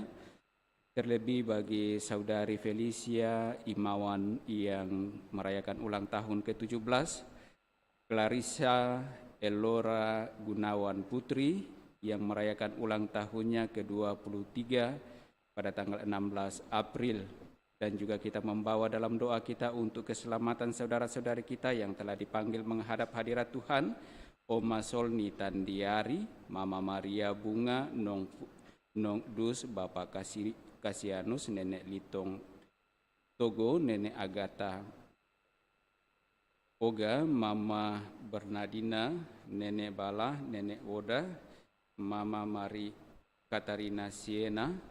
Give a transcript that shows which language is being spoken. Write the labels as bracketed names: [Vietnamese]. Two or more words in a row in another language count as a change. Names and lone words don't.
[Indonesian] Terlebih bagi saudari Felicia Imawan yang merayakan ulang tahun ke-17, Clarissa Elora Gunawan Putri yang merayakan ulang tahunnya ke-23 pada tanggal 16 April. Dan juga kita membawa dalam doa kita untuk keselamatan saudara-saudari kita yang telah dipanggil menghadap hadirat Tuhan, Oma Solni Tandiari, Mama Maria Bunga, Nong Dus, Bapak Kasianus, Nenek Litong Togo, Nenek Agatha Oga, Mama Bernardina, Nenek Bala, Nenek Woda, Mama Mari Katarina Siena,